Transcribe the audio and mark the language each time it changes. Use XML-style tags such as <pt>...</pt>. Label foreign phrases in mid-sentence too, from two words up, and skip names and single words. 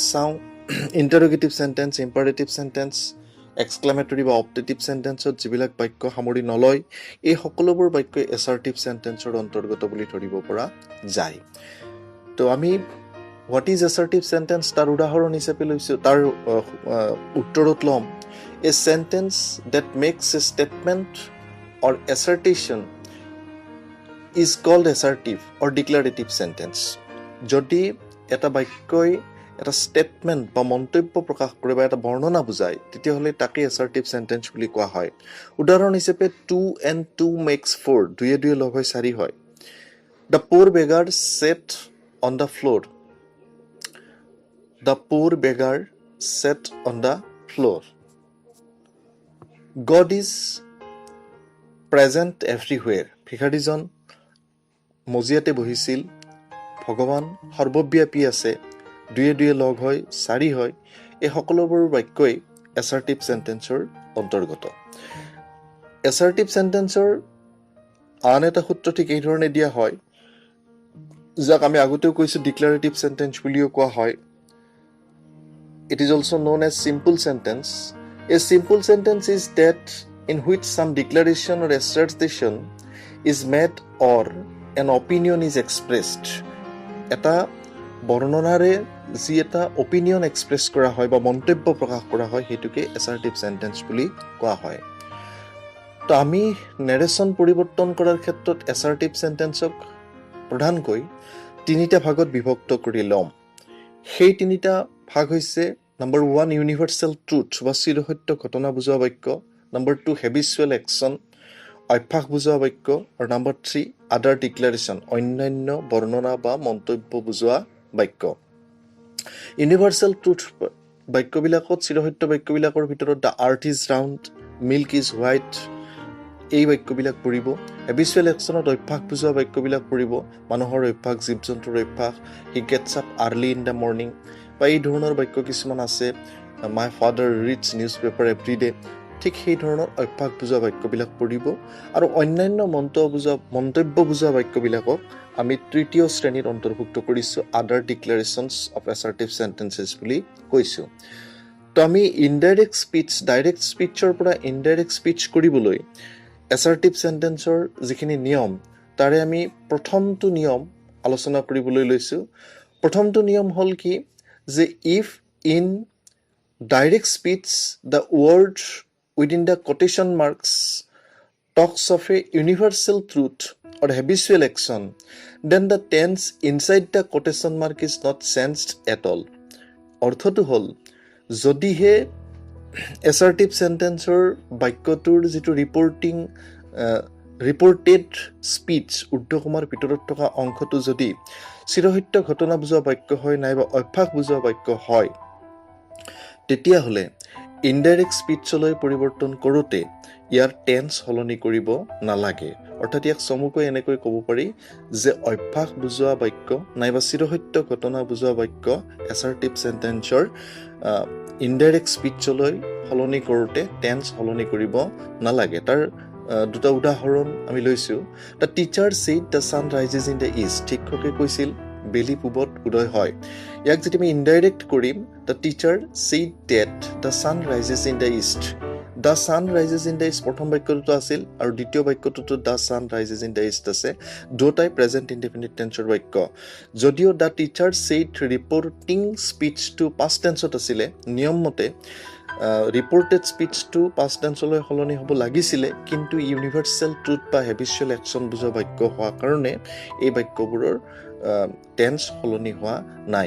<as>চাওঁ</as> <en>interrogative sentence imperative sentence exclamatory</en> <as>বা</as> <en>optative sentenceত</en> <as>যিবিলাক বাক্য সামৰি নলয় এই সকলোবোৰ বাক্যই</as> <en>assertive sentenceৰ</en> <as>অন্তৰ্গত বুলি ধৰিব পৰা যায় তো আমি</as> <en>what is assertive sentence</en> <as>তাৰ উদাহৰণ হিচাপে লৈছো তাৰ উত্তৰত লম</as> <en>a sentence that makes a statement or assertion is called assertive or declarative sentence</en> <as>যদি এটা বাক্যই এটা স্টেটমেন্ট বা মন্তব্য প্ৰকাশ কৰে বা এটা বৰ্ণনা বুজায় তেতিয়াহলে তাকে</as> <en>assertive sentence</en> <as>বুলি কোৱা হয় উদাহৰণ হিচাপে</as> <en>2 and 2 makes 4</en> <as>দুয়ে দুয়ে লগ হৈ 4 হয়</as> <en>the poor beggar sat on the floor the poor beggar sat on the floor God is present everywhere</en> <as>ভিখাৰীজন মজিয়াতে বহিছিল ভগৱান সৰ্বব্যাপী আছে দুয়ে দুয়ে লগ হয় 4 হয় এই সকলোবোৰ বাক্যই</as> <en>assertive sentenceৰ</en> <as>অন্তৰ্গত</as> <en>assertive sentenceৰ</en> <as>আন এটা সূত্ৰ ঠিক এই ধৰণে দিয়া হয় যাক আমি আগতেও কৈছো</as> <en>declarative sentence</en> <as>বুলিও কোৱা হয়</as> <en>it is also known as simple sentence a simple sentence is that in which some declaration or assertion is made or an opinion is expressed</en> <as>এটা বৰ্ণনাৰে যি এটা</as> <en>opinion express</en> <as>কৰা হয় বা মন্তব্য প্ৰকাশ কৰা হয় হেতুকে</as> <en>assertive sentence</en> <as>বুলি কোৱা হয় তো আমি নেৰেশ্যন পৰিৱৰ্তন কৰাৰ ক্ষেত্ৰত</as> <en>assertive sentenceক</en> <as>প্ৰধানকৈ তিনিটা ভাগত বিভক্ত কৰি লম সেই তিনিটা ভাগ হৈছে</as> <en>number 1 universal truth</en> <as>বা চিৰসত্য ঘটনা বুজোৱা বাক্য</as> <en>Number 2, habitual action,</en> <as>অভ্যাস বুজোৱা বাক্য আৰু নম্বৰ 3,</as> <en>other declaration,</en> <as>অন্যান্য বৰ্ণনা বা মন্তব্য বুজোৱা বাক্য।</as> <en>Universal truth</en> <as>বাক্যবিলাকত চিৰসত্য বাক্যবিলাকৰ ভিতৰত</as> <en>the earth is round, milk is white</en> <as>এই বাক্যবিলাক পৰিব।</as> <en>habitual actionত</en> <as>অভ্যাস বুজোৱা বাক্যবিলাক পৰিব। মানুহৰ অভ্যাস, জীৱ-জন্তুৰ অভ্যাস,</as> <en>he gets up early in the morning</en> <as>বা এই ধৰণৰ বাক্য কিছুমান আছে</as> <en>my father reads newspaper every day</en> <as>ঠিক সেই ধৰণৰ অভ্যাস বুজোৱা বাক্যবিলাক পৰিব আৰু অন্যান্য মন্তব্য বুজোৱা বাক্যবিলাকক আমি তৃতীয় শ্ৰেণীৰ অন্তৰ্ভুক্ত কৰিছো</as> <en>other declarations of assertive sentences</en> <as>বুলি কৈছো তো আমি</as> <en>indirect speech direct speechৰ</en> <as>পৰা</as> <en>indirect speech</en> <as>কৰিবলৈ</as> <en>assertive sentenceৰ</en> <as>যিখিনি নিয়ম তাৰে আমি প্ৰথমটো নিয়ম আলোচনা কৰিবলৈ লৈছো প্ৰথমটো নিয়ম হ'ল কি যে</as> <en>if in direct speech the word within the quotation marks talks of a universal truth or habitual action then the tense inside the quotation mark is not changed at all</en> <as>অৰ্থটো হ'ল যদিহে</as> <en>assertive sentenceৰ</en> <as>বাক্যটোৰ যিটো</as> <en>reported speech</en> <as>উদ্ধকমাৰ ভিতৰত থকা অংশটো যদি চিৰসত্য ঘটনা বুজোৱা বাক্য হয় নাইবা অভ্যাস বুজোৱা বাক্য হয় তেতিয়াহলে</as> <en>indirect speechলৈ</en> <as>পৰিৱৰ্তন কৰোতে ইয়াৰ টেন্স সলনি কৰিব নালাগে অৰ্থাৎ ইয়াক চমুকৈ এনেকৈ ক'ব পাৰি যে অভ্যাস বুজোৱা বাক্য নাইবা চিৰসত্য ঘটনা বুজোৱা বাক্য</as> <en>assertive sentenceৰ indirect speechলৈ</en> <as>সলনি কৰোতে টেন্স সলনি কৰিব নালাগে তাৰ দুটা উদাহৰণ আমি লৈছো</as> <en>the teacher said the sun rises in the east</en> <as>শিক্ষকে কৈছিল বেলি পূবত উদয় হয় ইয়াক যদি আমি ইনডাইৰেক্ট কৰিম</as> <en>the teacher said that the sun rises in the east the sun rises in the east</en> <as>প্ৰথম বাক্যটোতো আছিল আৰু দ্বিতীয় বাক্যটোতো</as> <en>the sun rises in the east</en> <as>আছে, দুটাই</as> <en>present indefinite tenseৰ</en> <as>বাক্য। যদিও</as> <en>the teacher said reporting speechটো past tenseত</en> <as>আছিলে, নিয়ম মতে</as> <en>reported speechটো past tenseলৈ</en> <as>সলনি হ'ব লাগিছিলে, কিন্তু</as> <en>universal truth</en> <as>বা</as> <en>habitual action</en> <as>বুজা বাক্য হোৱাৰ কাৰণে এই বাক্যবোৰৰ টেন্স সলনি হোৱা নাই।</as>